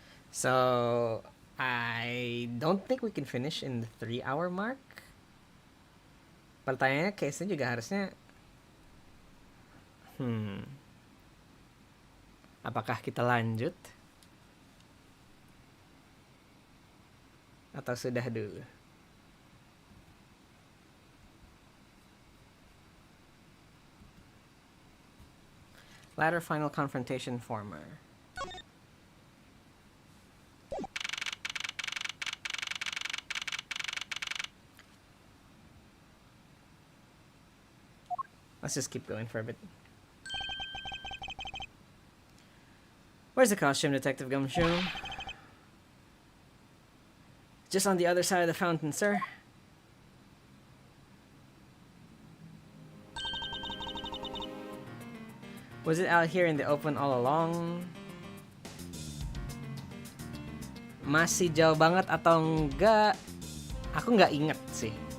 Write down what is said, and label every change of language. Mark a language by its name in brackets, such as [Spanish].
[English] So, I don't think we can finish in the 3-hour mark. [Indonesian] Pertanyaannya case-nya juga harusnya apakah kita lanjut? Atau sudah dulu? Ladder final confrontation former. [English] Let's just keep going for a bit. Where's the costume, Detective Gumshoe? Just on the other side of the fountain, sir. Was it out here in the open all along? [Indonesian] masih jauh banget atau enggak, aku nggak inget sih.